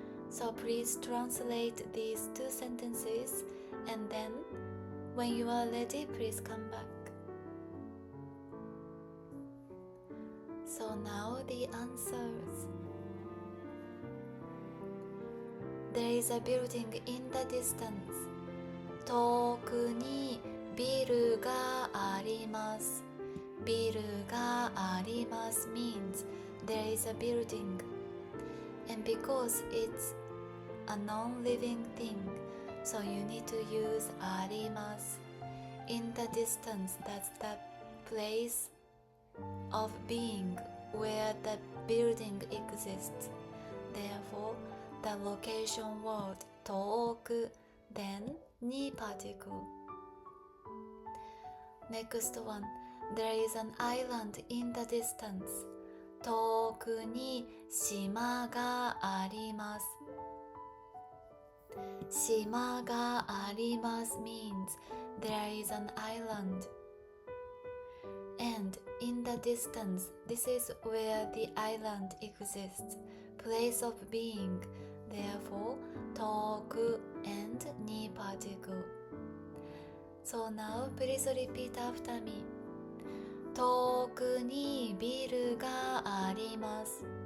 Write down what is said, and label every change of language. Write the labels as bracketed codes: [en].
[en] So please translate these two sentences, and then when you are ready, please come back. So now the answers. There is a building in the distance. [ja] 遠くにビルがあります。ビルがあります [en] means there is a building. And because it's a non-living thing, so you need to use あります。 In the distance, that's the place of being where the building exists. Therefore, the location word 遠く then に particle. Next one, there is an island in the distance. [ja] 遠くに島があります。島があります [en] means there is an island. And in the distance, this is where the island exists, place of being. Therefore, 遠く and に particle. So now please repeat after me. [ja] 遠くにビルがあります。